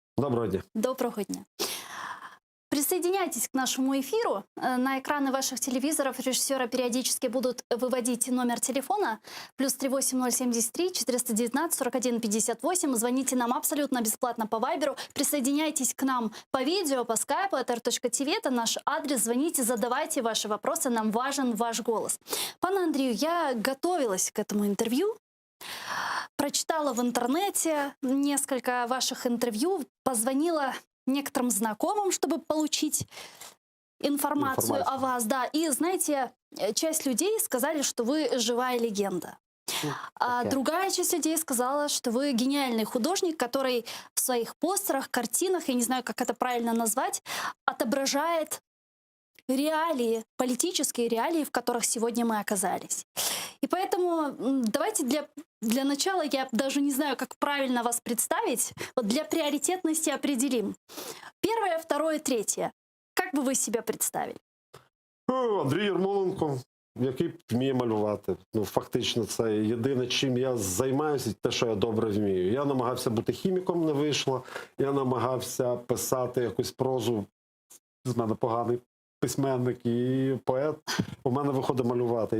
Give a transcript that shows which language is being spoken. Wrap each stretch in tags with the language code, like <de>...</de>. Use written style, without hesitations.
<uk>Доброго дня. Доброго дня.</uk> <ru>Присоединяйтесь к нашему эфиру. На экраны ваших телевизоров режиссера периодически будут выводить номер телефона +38 073 419 41 58. Звоните нам абсолютно бесплатно по Вайберу. Присоединяйтесь к нам по видео, по скайпу, atr.tv. Это наш адрес. Звоните, задавайте ваши вопросы. Нам важен ваш голос. Пан Андрею, я готовилась к этому интервью. Прочитала в интернете несколько ваших интервью. Позвонила некоторым знакомым, чтобы получить информацию о вас. Да. И, знаете, часть людей сказали, что вы живая легенда. А другая часть людей сказала, что вы гениальный художник, который в своих постерах, картинах, я не знаю, как это правильно назвать, отображает реалии, политические реалии, в которых сегодня мы оказались. И поэтому давайте для начала, я даже не знаю, как правильно вас представить, вот для приоритетности определим. Первое, второе, третье. Как бы вы себя представили?</ru> <uk>Андрій Ярмоленко, який вміє малювати. Ну, фактично, це єдине, чим я займаюся, те, що я добре вмію. Я намагався бути хіміком, не вийшло. Я намагався писати якусь прозу. З мене поганий письменник і поет. У мене виходить малювати.</uk>